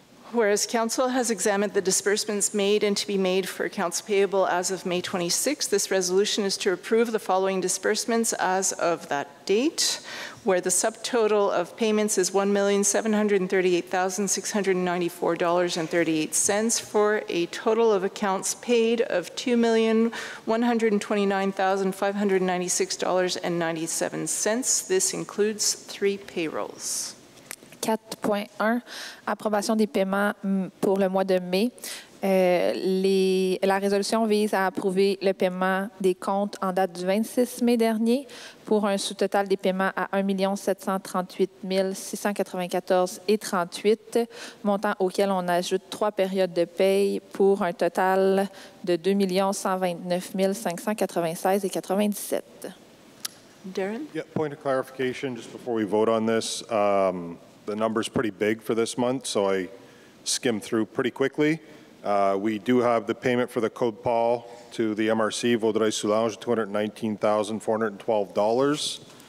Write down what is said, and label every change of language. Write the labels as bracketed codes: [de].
[en] Whereas Council has examined the disbursements made and to be made for accounts payable as of May 26, this resolution is to approve the following disbursements as of that date, where the subtotal of payments is $1,738,694.38 for a total of accounts paid of $2,129,596.97. This includes 3 payrolls. [fr] 4.1, approbation des paiements pour le mois de mai. La résolution vise à approuver le paiement des comptes en date du 26 mai dernier pour un sous-total des paiements à 1 738 694,38 $, montant auquel on ajoute 3 périodes de paye pour un total de 2 129 596,97 $. [en] Darren? Yeah, point of clarification just before we vote on this. The number's pretty big for this month, so I skimmed through pretty quickly. We do have the payment for the Code Paul to the MRC, Vaudreuil-Soulanges, $219,412.